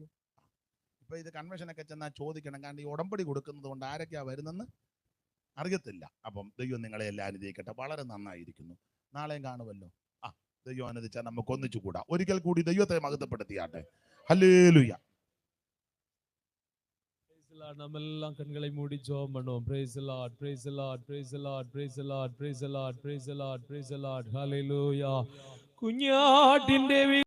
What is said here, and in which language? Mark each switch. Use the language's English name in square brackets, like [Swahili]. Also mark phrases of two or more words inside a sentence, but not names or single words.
[Malayalam] ഇപ്പൊ ഇത് കൺവെൻഷനൊക്കെ ചെന്നാൽ ചോദിക്കണം, കാരണം ഈ ഉടമ്പടി കൊടുക്കുന്നത് കൊണ്ട് ആരൊക്കെയാ വരുന്നെന്ന് അറിയത്തില്ല. അപ്പം ദൈവം നിങ്ങളെ എല്ലാം അനുഗ്രഹിക്കട്ടെ. വളരെ നന്നായിരിക്കുന്നു. നാളെയും കാണുമല്ലോ. ദൈവം അനുവദിച്ചാൽ നമുക്ക് ഒന്നിച്ചു കൂടാ. ഒരിക്കൽ കൂടി ദൈവത്തെ മഹത്വപ്പെടുത്തിയാട്ടെ. ഹല്ലേലൂയ. [Tamil] நம்மெல்லாம் கண்களை மூடி ஜெபம் பண்ணுவோம். [English] praise the lord, praise the lord, praise the lord, praise the lord, praise the lord, praise the lord, praise the lord, hallelujah. [Malayalam] കുഞ്ഞാട്ടിന്റെ